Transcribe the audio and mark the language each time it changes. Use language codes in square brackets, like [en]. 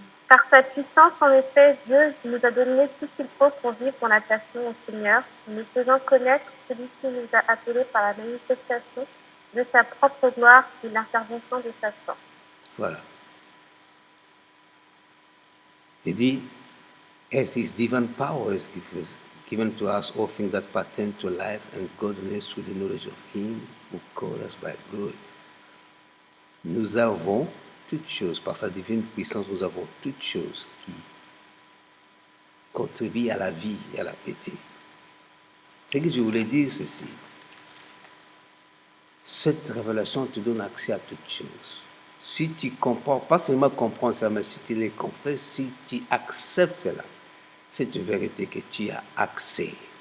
[fr] Par sa puissance, en effet, Dieu nous a donné tout ce qu'il faut pour vivre dans l'attachement au Seigneur, en nous faisant connaître celui qui nous a appelés par la manifestation de sa propre gloire et l'intervention de sa force. Voilà. Il dit, [en] as his divine power is given to us all things that pertain to life and godliness through the knowledge of him who called us by glory. [fr] Nous avons toutes choses, par sa divine puissance, nous avons toutes choses qui contribuent à la vie et à la piété. Ce que je voulais dire, c'est ceci. Cette révélation te donne accès à toutes choses. Si tu comprends, pas seulement comprendre ça, mais si tu les confesses, si tu acceptes cela, c'est une vérité que tu as accès.